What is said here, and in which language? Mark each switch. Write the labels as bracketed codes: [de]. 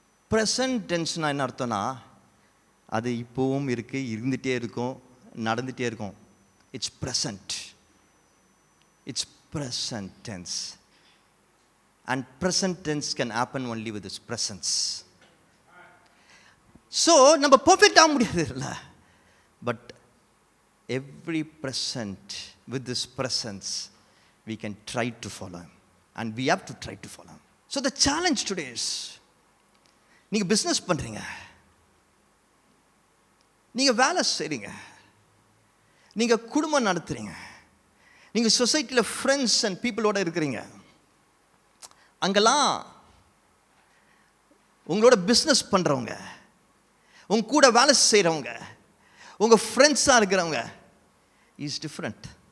[ta] Present டென்ஸ்னால் என்ன அர்த்தம்னா, அது இப்போவும் இருக்குது, இருந்துகிட்டே இருக்கும், நடந்துகிட்டே இருக்கும். [en] It's present. It's present tense. And present tense can happen only with his presence. So [ta] நம்ம பர்ஃபெக்ட் ஆக முடியாது இல்லை, [en] But every present with this presence we can try to follow him, and we have to try to follow him. So the challenge today is, [ta] நீங்க business பண்றீங்க, நீங்க வேலை செய்றீங்க, நீங்க குடும்பம் நடத்துறீங்க, நீங்க சொசைட்டியில் ஃப்ரெண்ட்ஸ் அண்ட் பீப்புளோட இருக்கிறீங்க, அங்கெல்லாம் உங்களோட பிஸ்னஸ் பண்றவங்க, உங்க கூட வேலை செய்கிறவங்க, உங்கள் ஃப்ரெண்ட்ஸாக இருக்கிறவங்க [en] Is different.